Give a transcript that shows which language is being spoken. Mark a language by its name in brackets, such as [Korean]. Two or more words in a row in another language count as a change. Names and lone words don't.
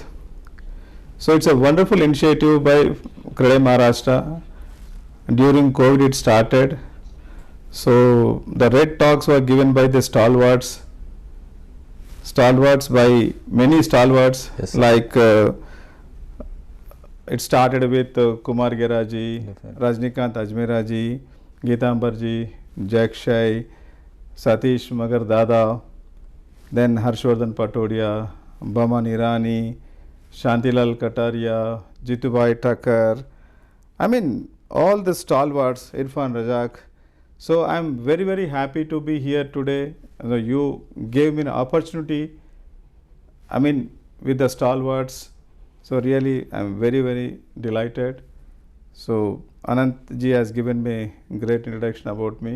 [English] So, it's a wonderful initiative by CREDAI Maharashtra. During COVID, it started. So, the red talks were given by the stalwarts by many stalwarts, Yes, like it started with Kumar Gera ji, Definitely. Rajnikant Ajmera ji, Geetambar ji, Jakshay, Satish Magar Dada, then Harshvardhan Patodia, Baman Irani, Shantilal Kataria, Jitubai Thakkar. I mean, all the stalwarts, Irfan Rajak. So I am very, very happy to be here today. You gave me an opportunity, I mean, with the stalwarts. So really, I am very, very delighted. So Anant ji has given me great introduction about me.